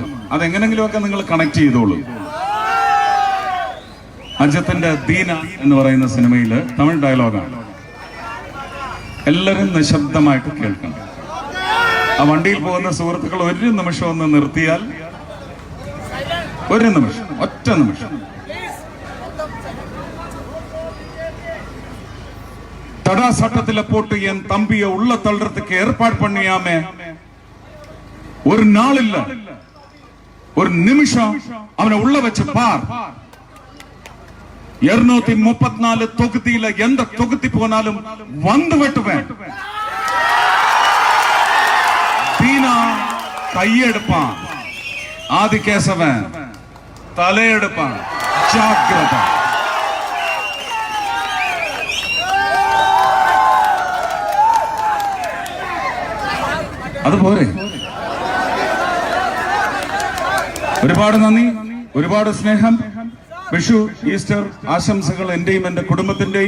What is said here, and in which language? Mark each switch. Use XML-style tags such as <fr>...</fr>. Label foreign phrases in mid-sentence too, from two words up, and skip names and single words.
<ml>അതെങ്ങനെങ്കിലുമൊക്കെ നിങ്ങൾ കണക്ട് ചെയ്തോളൂ. അജിത്തിന്റെ ദീന എന്ന് പറയുന്ന സിനിമയില് തമിഴ് ഡയലോഗാണ്. എല്ലാവരും നിശബ്ദമായിട്ട് കേൾക്കണം. ആ വണ്ടിയിൽ പോകുന്ന സുഹൃത്തുക്കൾ ഒരു നിമിഷം ഒന്ന് നിർത്തിയാൽ, ഒരു നിമിഷം, ഒറ്റ നിമിഷം.</ml> <ta>தடா சட்டத்துல போட்டு என் தம்பிய உள்ள தள்ளுறதுக்கு ஏற்பாடு பண்ணியாமே. ஒரு நாள் இல்ல, ஒரு நிமிஷம் அவனை உள்ள வச்சு பார். 234 தொகுதியில எந்த தொகுதி போனாலும் வந்து வெட்டுவேன். தீனா கையெடுப்பான், ஆதிகேசவன் தலையெடுப்பான். ஜாக்கிரதை.</ta> <ml>അതുപോലെ ഒരുപാട് നന്ദി, ഒരുപാട് സ്നേഹം. വിഷു, ഈസ്റ്റർ ആശംസകൾ എന്റെയും എന്റെ കുടുംബത്തിന്റെയും.</ml>